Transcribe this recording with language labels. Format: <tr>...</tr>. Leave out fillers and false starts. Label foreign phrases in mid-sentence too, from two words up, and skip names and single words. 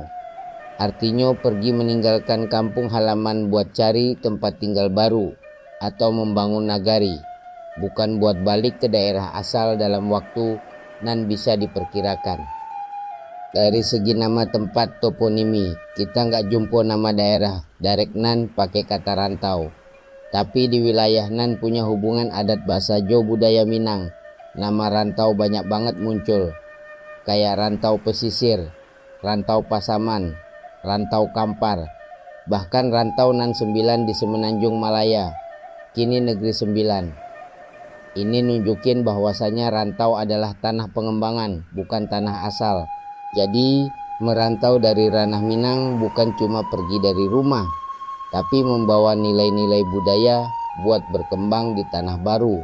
<id>Artinya pergi meninggalkan kampung halaman buat cari tempat tinggal baru atau membangun nagari, bukan buat balik ke daerah asal dalam waktu nan bisa diperkirakan. Dari segi nama tempat toponimi, kita nggak jumpa nama daerah Darek nan pakai kata rantau. Tapi di wilayah nan punya hubungan adat bahasa Jo budaya Minang, nama rantau banyak banget muncul. Kayak rantau pesisir, rantau Pasaman, rantau Kampar, bahkan rantau nan 9 di Semenanjung Malaya, kini Negeri 9. Ini nunjukin bahwasanya rantau adalah tanah pengembangan, bukan tanah asal. Jadi merantau dari ranah Minang bukan cuma pergi dari rumah, tapi membawa nilai-nilai budaya buat berkembang di tanah baru.</id>